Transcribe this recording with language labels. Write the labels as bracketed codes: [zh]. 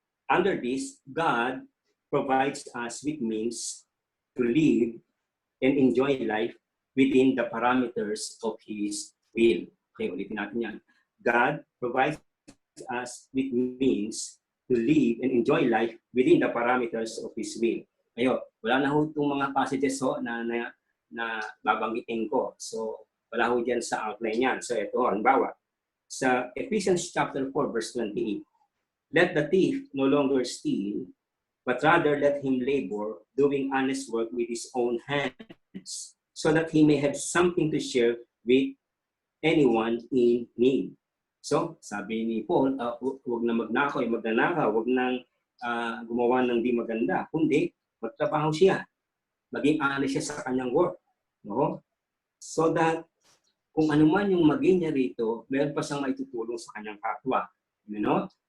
[en] Under this, God provides us with means to live and enjoy life within the parameters of His will. [tl] Okay, ulitin natin yan. [en] God provides us with means to live and enjoy life within the parameters of His will. [tl] Ayo, wala na ho itong mga passages na babanggitin ko. So, wala ho dyan sa outline yan. So, ito, halimbawa, sa [en] Ephesians chapter 4, verse 28, let the thief no longer steal, but rather let him labor, doing honest work with his own hands, so that he may have something to share with anyone in need. [tl] So, sabi ni Paul, huwag na magnakaw, huwag nang gumawa ng di maganda, kundi magtrabaho siya, maging honest siya sa kanyang work. No? So that, kung ano man yung maging niya rito, meron pa siyang maitutulong sa kanyang kapwa. [en] You know?